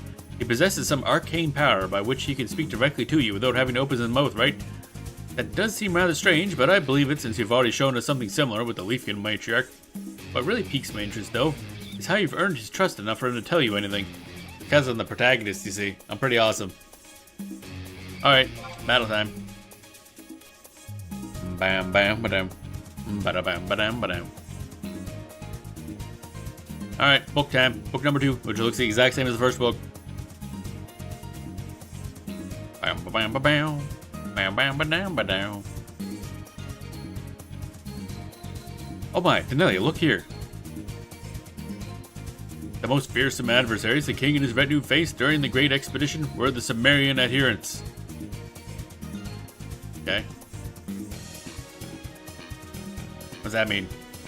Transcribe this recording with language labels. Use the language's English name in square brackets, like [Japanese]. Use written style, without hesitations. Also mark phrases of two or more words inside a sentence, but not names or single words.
[English] He possesses some arcane power by which he can speak directly to you without having to open his mouth, right? That does seem rather strange, but I believe it since you've already shown us something similar with the Leafkin matriarch. What really piques my interest, though, is how you've earned his trust enough for him to tell you anything. Because I'm the protagonist, you see. I'm pretty awesome. Alright, battle time. Bam bam ba-dam. Ba-da-bam ba-dam ba-dam. Alright, book time. Book number 2, which looks the exact same as the first book. Bam ba bam ba bam. Bam bam ba dam ba down. Oh my, Denelia, look here. The most fearsome adversaries the king and his retinue faced during the great expedition were the Sumerian adherents. Okay. What does that mean?